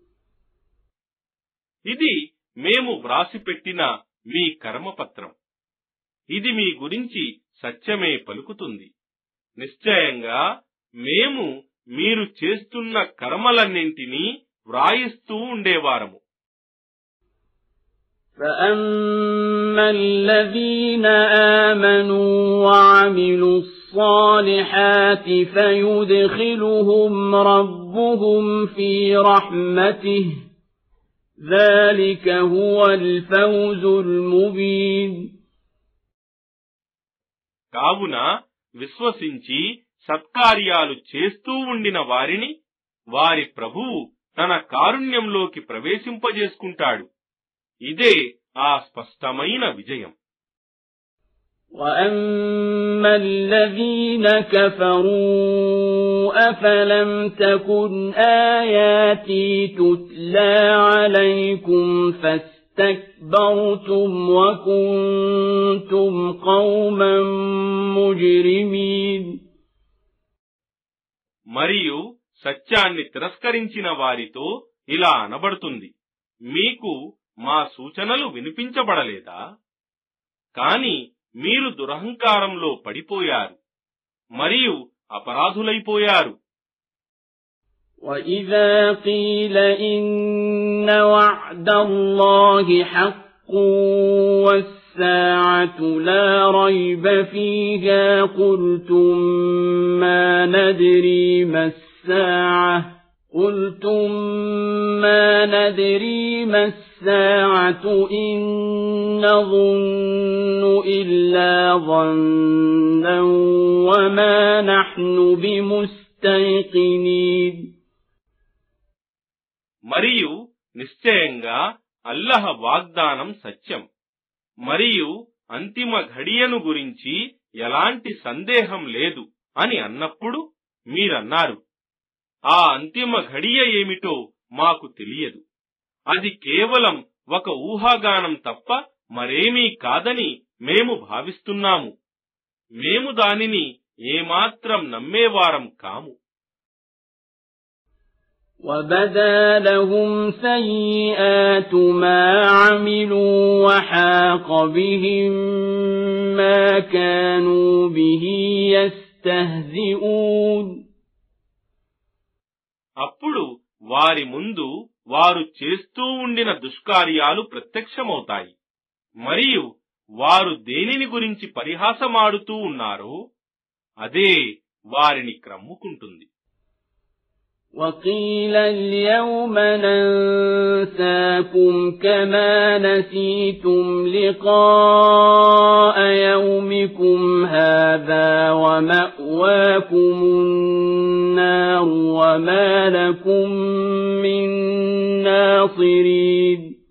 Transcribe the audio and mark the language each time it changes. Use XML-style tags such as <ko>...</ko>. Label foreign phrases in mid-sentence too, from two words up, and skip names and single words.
<te>ఇది మేము వ్రాసిపెట్టిన మీ కర్మపత్రం. ఇది మీ గురించి సత్యమే పలుకుతుంది. నిశ్చయంగా మేము మీరు చేస్తున్న కర్మలన్నింటినీ వ్రాయిస్తూ ఉండేవారము.</te> <ar>فَأَمَّا الَّذِينَ آمَنُوا وَعَمِلُوا الصالحات فيدخلهم ربهم في رحمته ذلك هو الفوز المبين.</ar> <te>కావున విశ్వసించి సత్కార్యాలు చేస్తూ ఉండిన వారిని వారి ప్రభువు తన కారుణ్యంలోకి ప్రవేశింపజేసుకుంటాడు. ఇదే ఆ స్పష్టమైన విజయం.</te> <ar>وَأَمَّا الَّذِينَ كَفَرُوا أَفَلَمْ تَكُنْ آيَاتِي تُتْلَى عَلَيْكُمْ فَاسْتَكْبَرْتُمْ وَكُنْتُمْ قَوْمًا مُجْرِمِينَ.</ar> <te>మరియు సత్యాన్ని తిరస్కరించిన వారితో ఇలా అనబడుతుంది, మీకు మా సూచనలు వినిపించబడలేదా? కాని మీరు దురహంకారంలో పడిపోయారు మరియు అపరాధులైపోయారు.</te> <ar>وَإِذَا قِيلَ إِنَّ وَعْدَ اللَّهِ حَقٌّ وَالسَّاعَةُ لَا رَيْبَ فِيهَا قُلْتُم مَّا نَدْرِي مَا السَّاعَةُ إِن نَّظُنُّ إِلَّا ظَنًّا وَمَا نَحْنُ بِمُسْتَيْقِنِينَ.</ar> <te>మరియు నిశ్చయంగా అల్లహ వాగ్దానం సత్యం, మరియు అంతిమ ఘడియను గురించి ఎలాంటి సందేహం లేదు అని అన్నప్పుడు మీరన్నారు, ఆ అంతిమ ఘడియ ఏమిటో మాకు తెలియదు, అది కేవలం ఒక ఊహాగానం తప్ప మరేమీ కాదని మేము భావిస్తున్నాము, మేము దానిని ఏమాత్రం నమ్మేవారం కాము.</te> <ar>وَبَدَا لَهُمْ سَيِّئَاتُ مَا عَمِلُوا وَحَاقَ بِهِم مَّا كَانُوا بِهِ يَسْتَهْزِئُونَ.</ar> <te>అప్పుడు వారి ముందు వారు చేస్తూ ఉండిన దుష్కార్యాలు ప్రత్యక్షమవుతాయి, మరియు వారు దేనిని గురించి పరిహాసమాడుతూ ఉన్నారో అదే వారిని క్రమ్ముకుంటుంది.</te> <ar>وَقِيلَ الْيَوْمَ نَنسَاكُمْ كَمَا نَسِيتُمْ لِقَاءَ يَوْمِكُمْ هَذَا وَمَأْوَاكُمُ النَّارُ وَمَا لَكُمْ مِن نَّاصِرِينَ.</ar>